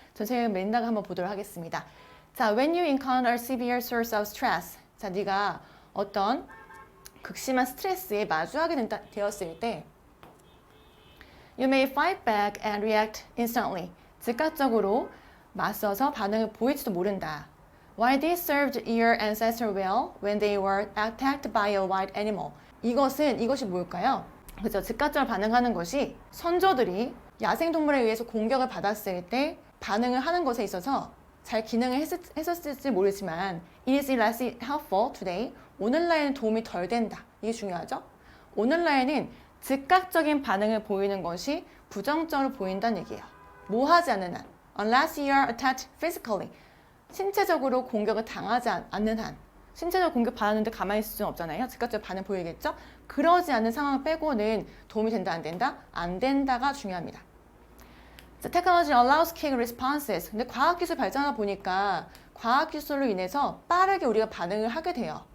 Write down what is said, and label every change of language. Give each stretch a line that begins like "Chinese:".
Korean: 전체 맥락을 한번 보도록 하겠습니다. 자,
English: when you encounter severe source of stress.
Korean: 자, 네가 어떤 극심한 스트레스에 마주하게 되었을 때
English: You may fight back and react instantly.
Korean: 즉각적으로 맞서서 반응을 보일지도 모른다.
English: While this served your ancestors well when they were attacked by a wild animal.
Korean: 이것이 뭘까요? 그죠? 즉각적으로 반응하는 것이 선조들이 야생동물에 의해서 공격을 받았을 때 반응을 하는 것에 있어서 잘 기능을 했었을지 모르지만
English: It is less helpful today.
Korean: 오늘날에는 도움이 덜 된다. 이게 중요하죠? 오늘날에는 즉각적인 반응을 보이는 것이 부정적으로 보인다는 얘기예요. 뭐 하지 않는 한
English: Unless you are attacked physically.
Korean: 신체적으로 공격을 당하지 않는 한 신체적으로 공격받았는데 가만히 있을 수는 없잖아요. 즉각적으로 반응 보이겠죠? 그러지 않는 상황 빼고는 도움이 된다, 안 된다? 안 된다가 중요합니다. 자,
English: technology allows quick responses.
Korean: 근데 과학기술 발전하다 보니까 과학기술로 인해서 빠르게 우리가 반응을 하게 돼요.